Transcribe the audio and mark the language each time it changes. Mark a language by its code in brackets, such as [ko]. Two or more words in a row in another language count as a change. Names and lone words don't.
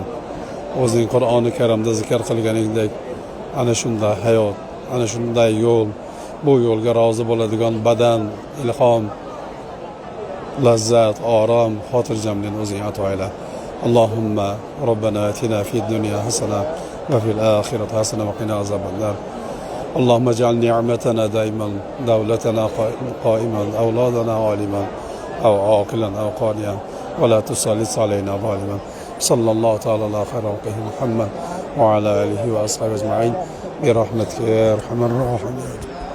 [uz] O'zing Qur'oni Karimda zikr qilganingdek, ana shunday hayot, ana shunday yo'l, bu yo'lga rozi bo'ladigan badan, ilhom, lazzat, orom, xotirjamlikni o'zing ato ayla. [ar] اللهم ربنا آتنا في الدنيا حسنة وفي الآخرة حسنة وقنا عذاب النار. اللهم اجعل نعمتنا دائما دولتنا قائما أولادنا عالما أو عاقلا أو قانيا ولا تسلط علينا ظالما. صلى الله تعالى على خير خلقه محمد وعلى آله وأصحابه أجمعين برحمتك يا أرحم الراحمين.